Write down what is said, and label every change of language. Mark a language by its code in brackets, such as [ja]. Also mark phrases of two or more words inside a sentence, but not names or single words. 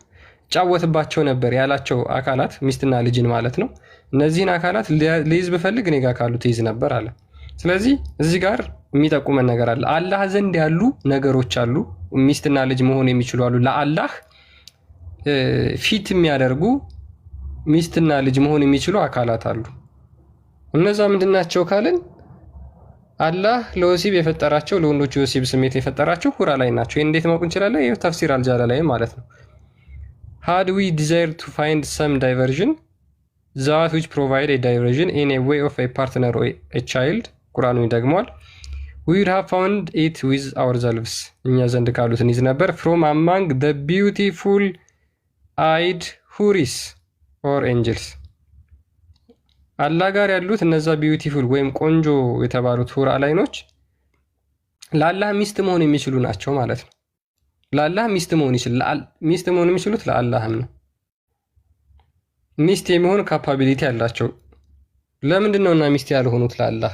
[am] እጫወትባቸው ነበር ያላቸው አካላት ሚስትና ልጅን ማለት ነው። እነዚህን አካላት ልይዝ ብፈልግ እኔ ጋር ካሉት ይዝ ነበር አለ። ስለዚህ እዚህ ጋር የሚጠቁመን ነገር አለ። አላህ ዘንድ ያሉ ነገሮች አሉ፣ ሚስትና ልጅ መሆን የሚችሉ አሉ። ለአላህ ፊት የሚያደርጉ ሚስትና ልጅ መሆን የሚችሉ አካላት አሉ። እነዛ ምንድናቸው ካልን አላህ ለወሲብ የፈጠራቸው ለወንዶች የወሲብ ስሜት የፈጠራቸው ሁራ ላይ ናቸው። ይሄን እንዴት ማወቅ እንችላለን? ይሄ ተፍሲር አልጃላ ላይ ማለት ነው። [en] had we desire to find some diversion that which provide a diversion in a way of a partner or a child [am] ቁርአኑ ይደግመዋል። [en] we would have found it with ourselves [am] እኛ ዘንድ ካሉትን ይዝ ነበር [en] from among the beautiful eyed huris or angels [am] አላህ ጋር ያሉት እነዛ ቢዩቲፉል ወይም ቆንጆ የተባሉት ሁራ ላይኖች ለአላህ ሚስት መሆን የሚችሉ ናቸው ማለት ነው። ለአላህ ሚስት መሆን የሚችሉት ለአላህም ነው። ሚስት የሚሆን ካፓቢሊቲ ያላቸው ለምንድን ነው እና ሚስት ያልሆኑት ለአላህ?